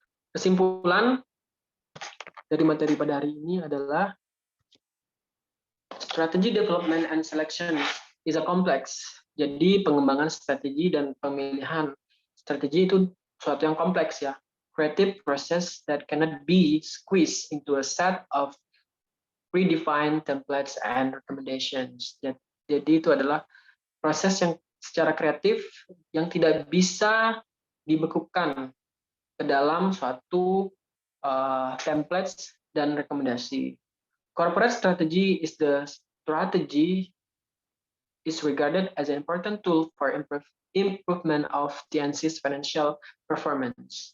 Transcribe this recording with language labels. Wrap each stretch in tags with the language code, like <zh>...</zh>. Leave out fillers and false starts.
<id>Kesimpulan dari materi pada hari ini adalah</id> <en>strategy development and selection is a complex.</en> <id>Jadi pengembangan strategi dan pemilihan strategi itu suatu yang kompleks ya.</id> <en>Creative process that cannot be squeezed into a set of predefined templates and recommendations.</en> <id>Jadi itu adalah proses yang secara kreatif yang tidak bisa dibekukan ke dalam suatu templates dan rekomendasi.</id> <en>Corporate strategy is regarded as an important tool for improvement of TNC's financial performance.</en>